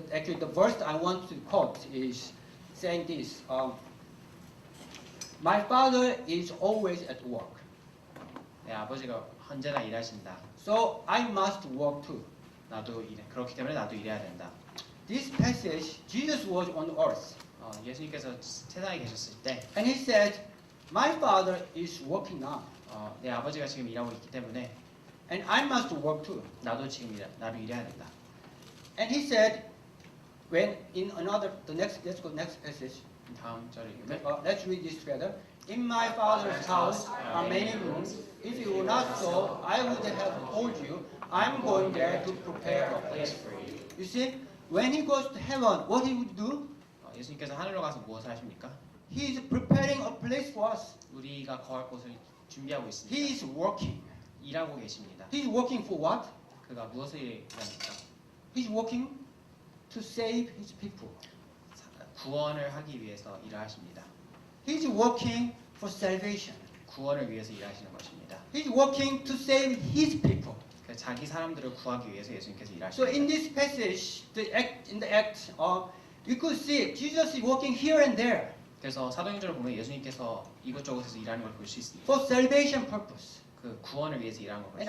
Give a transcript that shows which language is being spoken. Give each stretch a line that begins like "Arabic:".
English: Actually, the verse I want to quote is saying this. My father is always at work,
Korean: 내 아버지가 언제나 일하신다.
English: so I must work too.
Korean: 나도 일해. 그렇기 때문에 나도 일해야 된다.
English: This passage, Jesus was on earth,
Korean: 예수님께서 세상에 계셨을 때
English: and he said, "My father is working now,
Korean: 내 아버지가 지금 일하고 있기 때문에
English: and I must work too."
Korean: 나도 지금 나도 일해야 된다.
English: And he said, when in another, let's go next passage.
Korean: 다음 절을 읽으면
English: Let's read this together. In my father's house are many rooms. If it were not so, I would have told you, I'm going there to prepare a place for you. You see, when he goes to heaven, what he would do?
Korean: 예수님께서 하늘로 가서 무엇을 하십니까?
English: He is preparing a place for us.
Korean: 우리가 거할 곳을 준비하고 있습니다.
English: He is working.
Korean: 일하고 계십니다.
English: He is working for what?
Korean: 그가 무엇을 일합니까?
English: He is working to save his people.
Korean: 구원을 하기 위해서 일을 하십니다.
English: He is working for salvation.
Korean: 구원을 위해서 일하시는 것입니다.
English: He is working to save his people.
Korean: 자기 사람들을 구하기 위해서 예수님께서
English: So in
Korean: 일하십니다.
English: this passage, in the act, you could see Jesus is working here and there
Korean: 그래서 사도행전을 보면 예수님께서 이곳저곳에서 일하는 걸 볼 수 있습니다.
English: for salvation purpose.
Korean: 그 구원을 위해서 일하는 걸 볼 수